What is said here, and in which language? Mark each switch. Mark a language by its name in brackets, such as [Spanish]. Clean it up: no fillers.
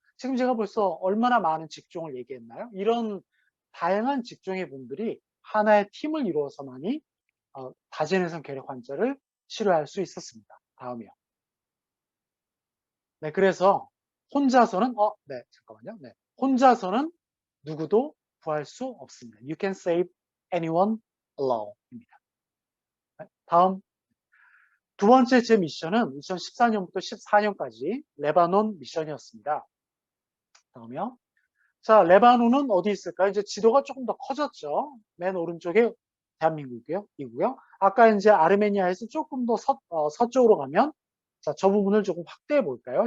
[Korean] 지금 제가 벌써 얼마나 많은 직종을 얘기했나요? 이런 다양한 직종의 분들이 하나의 팀을 이루어서만이 다재내성 결핵 환자를 치료할 수 있었습니다. 다음이요. 네, 그래서 혼자서는, 네, 잠깐만요. 네, 혼자서는 누구도 구할 수 없습니다. [English] You can save anyone alone [Korean] 입니다. 네, 다음. 두 번째 제 미션은 2014년부터 14년까지 레바논 미션이었습니다. 다음이요. 자, 레바논은 어디 있을까요? 이제 지도가 조금 더 커졌죠. 맨 오른쪽에 대한민국이고요. 이고요. 아까 이제 아르메니아에서 조금 더 서쪽으로 가면, 자, 저 부분을 조금 확대해 볼까요?